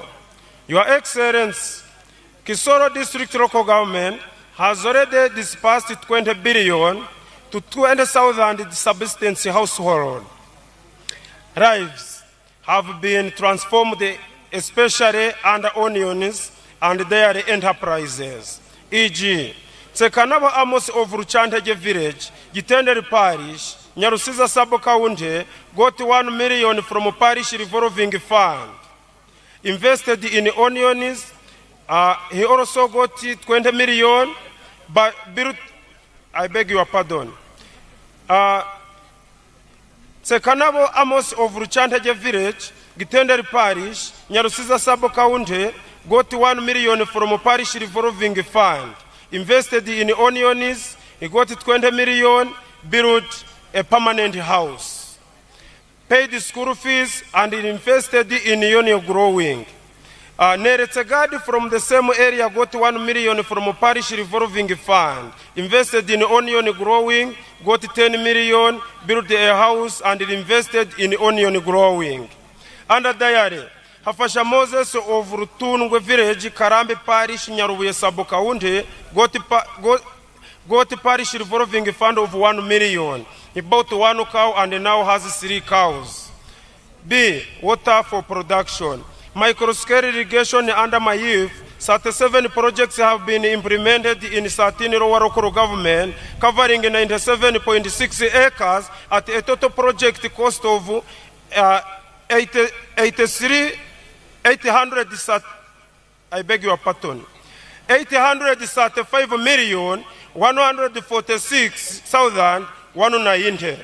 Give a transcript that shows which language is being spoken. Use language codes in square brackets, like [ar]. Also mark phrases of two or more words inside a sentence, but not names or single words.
[en] Your Excellency, Kisoro District Local Government has already disbursed 20 billion to 20,000 subsistence households. Lives have been transformed, especially under onions and dairy enterprises. E.g., Tsekanabo Amos of Ruchantage Village, Gitenderi Parish, Nyarusiza Sabo County got 1 million from Parish Revolving Fund. Invested in onions, he also got 20 million, but built, I beg your pardon. Tsekanabo Amos of Ruchantage Village, Gitenderi Parish, Nyarusiza Sabo County got 1 million from Parish Revolving Fund. Invested in onions, he got 20 million, built a permanent house. Paid school fees and invested in onion growing. Neretegadi from the same area got 1 million from Parish Revolving Fund. Invested in onion growing, got 10 million, built a house and invested in onion growing. Under diary, Hafasha Moses of Rutunwe Village, Karambi Parish, Nyarubuye Sabo County, got Parish Revolving Fund of 1 million. He bought 1 cow and now has 3 cows. B. Water for production. Microscale irrigation under my youth, 37 projects have been implemented in 13 local government, covering 97.6 acres at a total project cost of 835,146,190.